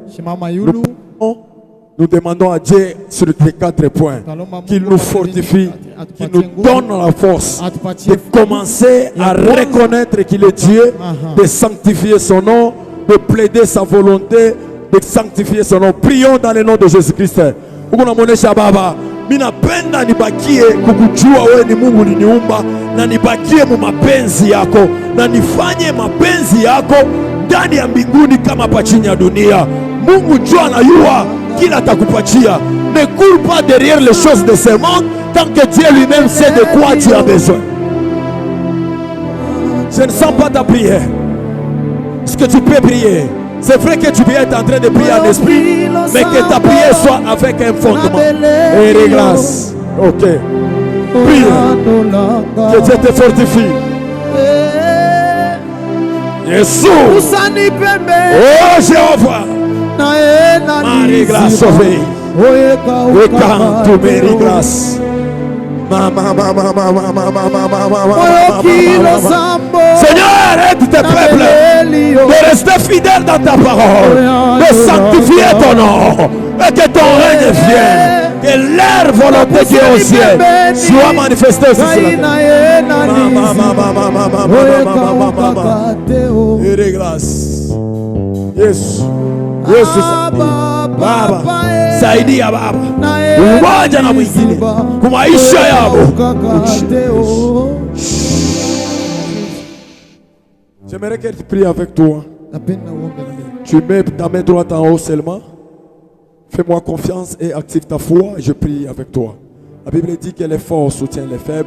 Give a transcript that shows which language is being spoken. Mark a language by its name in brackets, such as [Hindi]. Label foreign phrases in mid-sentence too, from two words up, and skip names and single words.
[French] Nous demandons à Dieu sur les 4 points qu'il nous fortifie, qu'il nous donne la force de commencer à reconnaître qu'il est Dieu, de sanctifier son nom, de plaider sa volonté, de sanctifier son nom. Prions dans le nom de Jésus-Christ. [Swahili] Unamuonesha Baba, minapenda nibakie kukujua wewe ni Mungu uliniumba, na nibakie mu mapenzi yako, na nifanye mapenzi yako ndani ya mbinguni kama hapa chini ya dunia. Mungu jua anajua kila atakupatia. [French] Ne cours pas derrière les choses de ce monde tant que Dieu lui-même sait de quoi tu as besoin. Je ne sens pas ta prière. Est-ce que tu peux prier? C'est vrai que tu peux être en train de prier en esprit, mais que ta prière soit avec un fondement. Et grâce. Ok. Prie. Que Dieu te fortifie. Jésus. Oh Jéhovah. Marie grâce sauvée. [English] We come to Mary grâce. [French] Seigneur, aide tes peuples de rester fidèles dans ta parole, de sanctifier ton nom, et que ton règne vienne, que leur volonté qui est au ciel soit manifestée sur la terre. Grâce. Yes. [Swahili] Yesu Baba, saidia Baba, umoja na mwingine kwa maisha yao. [French] J'aimerais qu'elle prie avec toi. Tu mets ta main droite en haut seulement. Fais-moi confiance et active ta foi. Je prie avec toi. La Bible dit que les forts soutiennent les faibles.